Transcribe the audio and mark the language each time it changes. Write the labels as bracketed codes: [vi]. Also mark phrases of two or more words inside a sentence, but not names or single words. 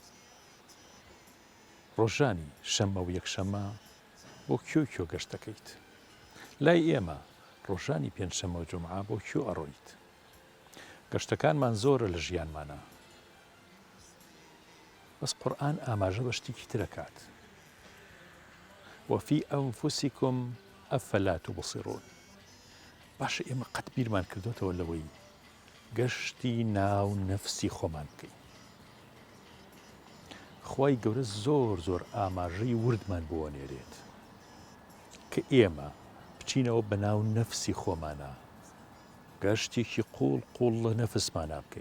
[ckb] ڕۆژانی شەممە و یەکشەممە بۆ کێو گەشتەکەیت. لای ئێمە ڕۆژانی پێنجشەممە و جومعە بۆ کێو ئەڕۆیت. گەشتەکانمان زۆرە لە ژیانمانە، بەس قورئان ئاماژە بە شتێکی ترەکات. [ar] وفي أنفسكم أفلا تبصرون. [ckb] باشە ئێمە قەت بیرمان کردوتەوە لەوەی گەشتی ناو نەفسی خۆمان بکەین. خوای گەورە زۆر زۆر ئاماژەی وردمان بوەنێرێت کە ئێمە بچینەوە بە ناو نەفسی خۆمانە، گەشتێکی قوڵ لە نەفسمانە بکەین.